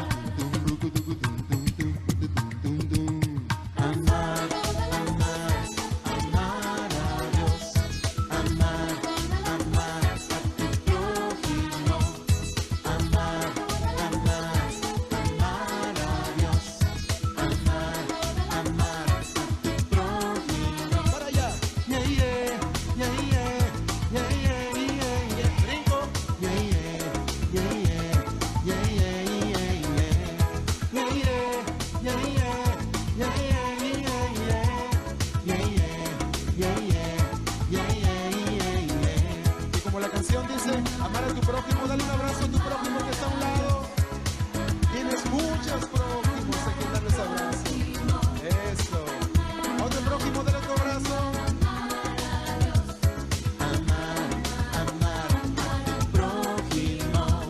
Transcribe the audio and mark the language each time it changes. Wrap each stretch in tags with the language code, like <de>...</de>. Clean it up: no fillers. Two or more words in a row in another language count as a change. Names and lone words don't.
<es>Amar, amar, amar a Dios, amar, amar a tu prójimo, amar, amar, amar a Dios, amar, amar a tu prójimo. Para allá.</es> <en>Yeah, yeah, yeah, yeah, yeah, yeah, yeah, yeah.</en> <es>Brinco.</es> <en>Yeah, yeah, yeah, yeah, yeah, yeah, yeah, yeah. Yeah, yeah, yeah, yeah, yeah, yeah, yeah, yeah. Yeah, yeah, yeah, yeah, yeah, yeah.</en> <es>Y como la canción dice, amar a tu prójimo, dale un abrazo a tu prójimo que está a un lado. Tienes muchos prójimos a quien darles abrazo. Eso. A otro prójimo, dale otro abrazo. Amar, amar a tu prójimo.</es>